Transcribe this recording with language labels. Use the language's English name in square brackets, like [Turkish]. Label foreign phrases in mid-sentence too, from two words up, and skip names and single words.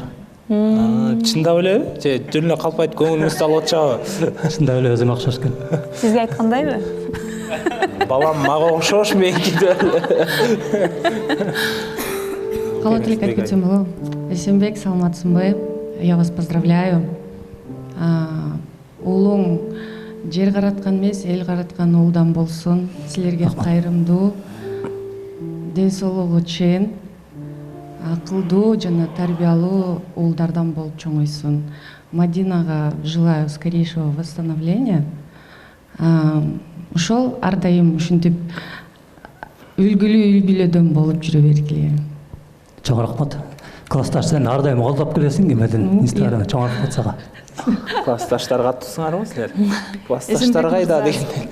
[Kyrgyz] Чындап элеби? Же жөн эле калпайт көңүлүңүздү алып атчабы? Чындап эле өзүмө окшош экен. Сизге айткандайбы? Балам мага окшош, меники деп эле. Каалоо тилек айтып кетсем болобу? Эсенбек, саламатсыңбы? [Russian] Я вас поздравляю. [Kyrgyz] Уулуң жер караткан эмес, эл караткан уулдан болсун. Силерге кайрымдуу, ден соолугу чен, акылдуу жана тарбиялуу уулдардан болуп чоңойсун. [Russian] Мадинага желаю скорейшего восстановления. [Kyrgyz] Ошол ар дайым ушинтип үлгүлүү үй бүлөдөн болуп жүрө бергиле. Чоң рахмат. классташ сен ар дайым колдоп келесиң эмеден инстаграмда чоңоюп атсага. Классташтар каттуусуңарбы силер? Классташтар кайда дегенде.